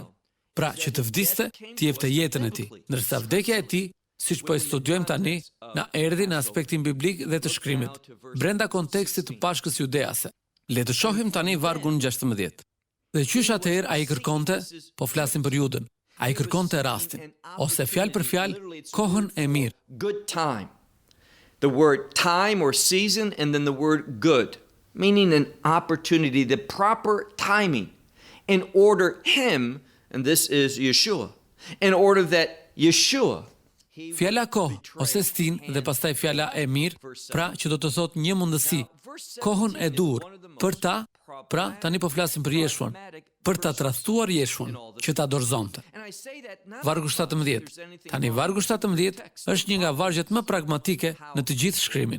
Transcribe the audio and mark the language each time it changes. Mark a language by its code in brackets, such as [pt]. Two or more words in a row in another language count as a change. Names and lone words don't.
[sq] Pra që të vdiste, të jepte jetën e tij. Ndërsa vdekja e tij, siç po e studiojmë tani, na erdhi në aspektin biblik dhe të shkrimit, brenda kontekstit të Pashkës judease. Le të shohim tani vargun 16. Dhe qysh atëherë ai kërkonte, po flasim për Judën, ai kërkonte rastin, ose fjalë për fjalë, kohën e mirë. [en] Good time. The word time or season and then the word good, meaning an opportunity, the proper timing in order him, and this is Yeshua, in order that Yeshua. [sq] Fjala kohë, ose stin dhe pastaj fjala e mirë, pra që do të thot një mundësi, kohën e dur, për ta, pra tani po flasim për Jeshuan, për ta tradhtuar Jeshuan, që ta dorëzonte. Vargu 17. Tani vargu 17 është një nga vargjet më pragmatike në të gjithë shkrimin.